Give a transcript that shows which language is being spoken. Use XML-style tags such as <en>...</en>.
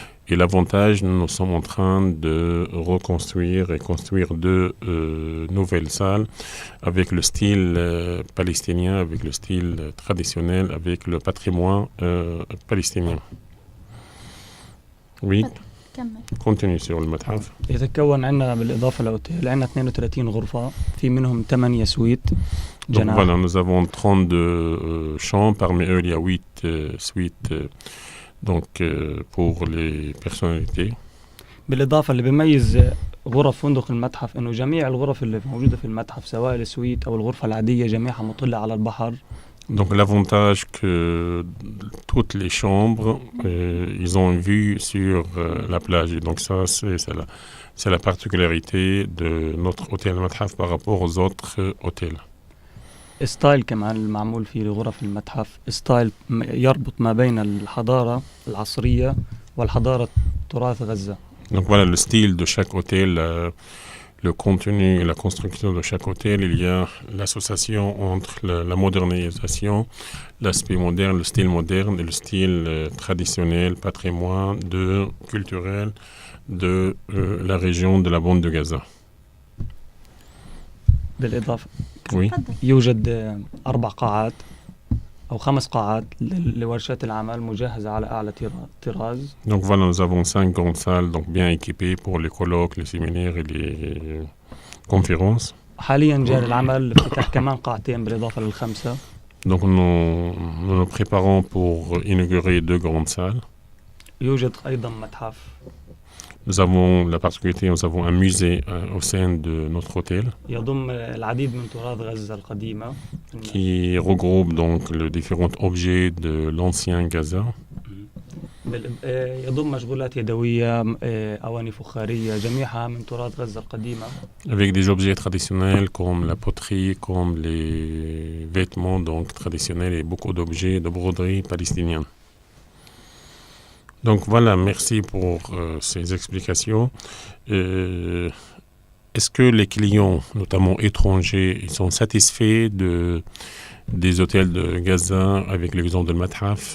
<fr>Et l'avantage, nous sommes en train de reconstruire et construire 2 nouvelles salles avec le style palestinien, avec le style traditionnel, avec le patrimoine palestinien. Oui, continue sur le Mathaf.</fr> <ar>يتكون عندنا بالإضافة للأوتيل عندنا 32 غرفة، في منهم 8 سويت جناح.</ar> <fr>Donc voilà, nous avons 32 chambres, parmi eux il y a 8 suites. Donc pour les personnalités.</fr> <ar>بالإضافة اللي بيميز غرف فندق المتحف إنه جميع الغرف اللي موجودة في المتحف سواء السويت أو الغرفة العادية جميعها مطلة على البحر.</ar> <fr>Donc l'avantage que toutes les chambres ils ont une vue sur la plage, et donc ça c'est la particularité de notre hôtel Mathaf par rapport aux autres hôtels.</fr> <ar>ستايل كمان المعمول فيه لغرف المتحف، ستايل يربط ما بين الحضارة العصرية والحضارة تراث غزة.</ar> <fr>Donc voilà le style de chaque hôtel, le contenu et la construction de chaque hôtel, il y a l'association entre la modernisation, l'aspect moderne, le style moderne et le style traditionnel, patrimoine, culturel de la région de la bande de Gaza.</fr> <ar>بالإضافة</ar> <fr>Oui.</fr> <ar>تفضل. يوجد 4 قاعات أو 5 قاعات لورشات العمل مجهزة على أعلى طراز.</ar> <fr>Donc voilà, nous avons 5 grandes salles donc bien équipées pour les colloques, les séminaires et les conférences.</fr> <ar>حاليا جاري العمل افتتاح كمان قاعتين بالإضافة لل5.</ar> <fr>Donc nous nous préparons pour inaugurer 2 grandes salles.</fr> <ar>يوجد أيضا متحف.</ar> <fr>Nous avons la particularité, nous avons un musée au sein de notre hôtel</fr> <ar>يضم العديد من تراث غزة القديمة</ar> <fr>qui regroupe donc les différents objets de l'ancien Gaza.</fr> <ar>يضم مشغولات يدوية، أواني فخارية، جميعها من تراث غزة القديمة.</ar> <fr>Avec des objets traditionnels comme la poterie, comme les vêtements donc traditionnels et beaucoup d'objets de broderie palestinienne. Donc voilà, merci pour ces explications. Est-ce que les clients, notamment étrangers, ils sont satisfaits des hôtels de Gaza avec l'exemple de Mathaf?</fr>